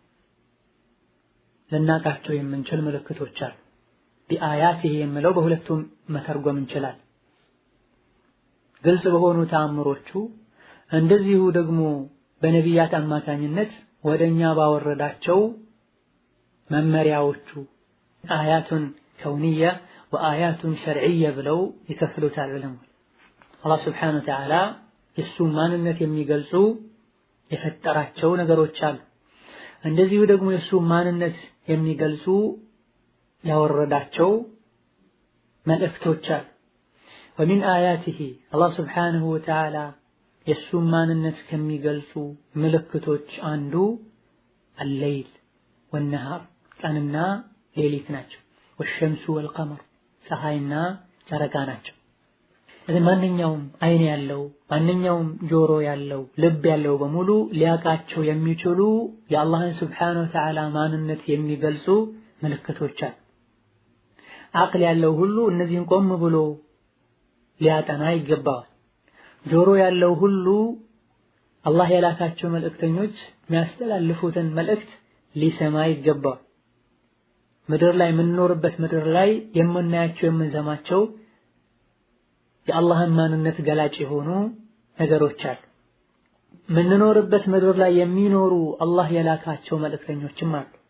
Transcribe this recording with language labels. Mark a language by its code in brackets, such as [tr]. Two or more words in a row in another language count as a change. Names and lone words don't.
[am] ልናቃቸው የምንችል ምልክቶች አሉ። ቢአያቲሂ የሚለው በሁለቱም መተርጎም እንችላለን። ግልጽ በሆኑ ተአምሮቹ እንደዚሁ ደግሞ በነቢያት አማካኝነት ወደኛ ባወረዳቸው መመሪያዎቹ [ar] آيات كونية وآيات شرعية [am] ብለው ይከፍሉታል ዑለማዎች። አላህ [ar] سبحانه وتعالى [am] የሱ ማንነት የሚገልጹ የፈጠራቸው ነገሮች አሉ። እንደዚሁ ደግሞ የሱ ማንነት የሚገልጹ ያወረዳቸው መልእክቶች አሉ። [ar] ومن آياته الله سبحانه وتعالى [am] የሱ ማንነት ከሚገልጹ ምልክቶች አንዱ [ar] الليل والنهار [am] ቀንና ሌሊት ናቸው። [ar] والشمس والقمر [am] ፀሐይና ጨረቃ ናቸው። እዚህ ማንኛውም አይን ያለው ማንኛውም ጆሮ ያለው ልብ ያለው በሙሉ ሊያቃቸው የሚችሉ የአላህን [ar] سبحانه وتعالى [am] ማንነት የሚገልጹ ምልክቶች አሉ። አቅል ያለው ሁሉ እነዚህን ቆም ብሎ ሊያጠና ይገባዋል። ጆሮ ያለው ሁሉ አላህ የላካቸው መልእክተኞች የሚያስተላልፉትን መልእክት ሊሰማ ይገባዋል። ምድር ላይ የምንኖርበት ምድር ላይ የምናያቸው የምንሰማቸው የአላህን ማንነት ገላጭ የሆኑ ነገሮች አሉ። የምንኖርበት ምድር ላይ የሚኖሩ አላህ የላካቸው መልእክተኞችም አሉ።